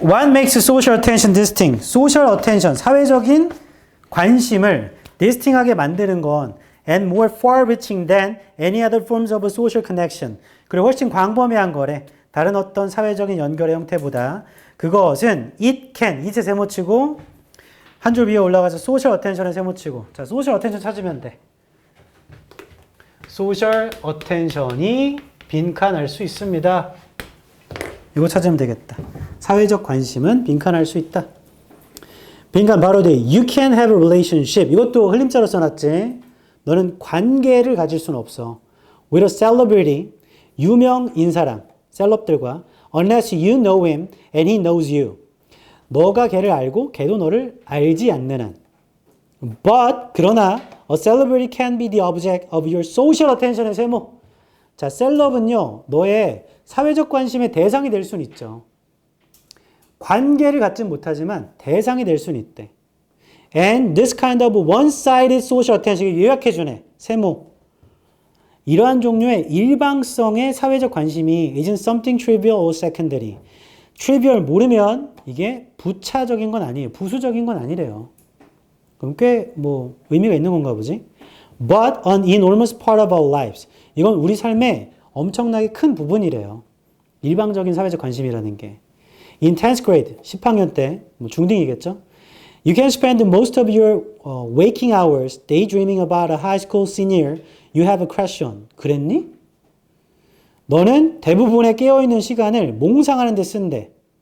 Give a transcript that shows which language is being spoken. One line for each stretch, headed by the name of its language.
English: What makes social attention distinct? social attention,
Korean: 사회적인 관심을 distinct하게 만드는 건
English: and more far-reaching than any other forms of social connection.
Korean: 그리고 훨씬 광범위한 거래. 다른 어떤 사회적인 연결의 형태보다 그것은
English: it can,
Korean: it에 세모치고 한 줄 위에 올라가서 social attention에 세모치고 자, social attention 찾으면 돼. social attention이 빈칸할 수 있습니다. 이거 찾으면 되겠다. 사회적 관심은 빈칸할 수 있다. 빈칸 바로 뒤에
English: you can have a relationship.
Korean: 이것도 흘림자로 써놨지. 너는 관계를 가질 수는 없어.
English: with a celebrity,
Korean: 유명 인사랑, 셀럽들과
English: unless you know him and he knows you.
Korean: 너가 걔를 알고 걔도 너를 알지 않는 한.
English: But, 그러나 a celebrity can be the object of your social attention의 세모.
Korean: 자, 셀럽은요, 너의 사회적 관심의 대상이 될 수는 있죠. 관계를 갖진 못하지만 대상이 될 수는 있대.
English: And this kind of one-sided social attention을
Korean: 요약해주네. 세모. 이러한 종류의 일방성의 사회적 관심이
English: isn't something trivial or secondary.
Korean: trivial 모르면 이게 부차적인 건 아니에요. 부수적인 건 아니래요. 그럼 꽤 뭐 의미가 있는 건가 보지?
English: But an enormous part of our lives.
Korean: 이건 우리 삶의 엄청나게 큰 부분이래요. 일방적인 사회적 관심이라는 게.
English: In 10th grade,
Korean: 10학년 때, 뭐 중딩이겠죠?
English: You can spend most of your waking hours daydreaming about a high school senior you have a crush on.
Korean: 그랬니? 너는 대부분의 깨어있는 시간을 몽상하는 데 쓴대.